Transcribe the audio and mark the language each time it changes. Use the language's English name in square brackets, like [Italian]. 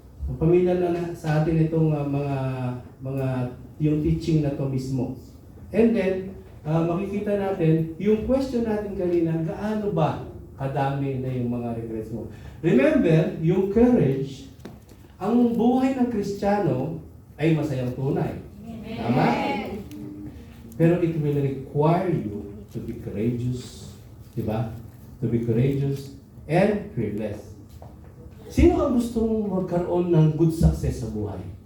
[Filipino] Ang pamilya na sa atin itong mga yung teaching na to mismo. And then, makikita natin, yung question natin kanina, gaano ba kadami na yung mga regrets mo? Remember, yung courage ang buhay ng Kristiyano ay masayang tunay. Tama? [English] Pero it will require you to be courageous. Diba? To be courageous and fearless. [Filipino] Sino ang gustong magkaroon ng good success sa buhay?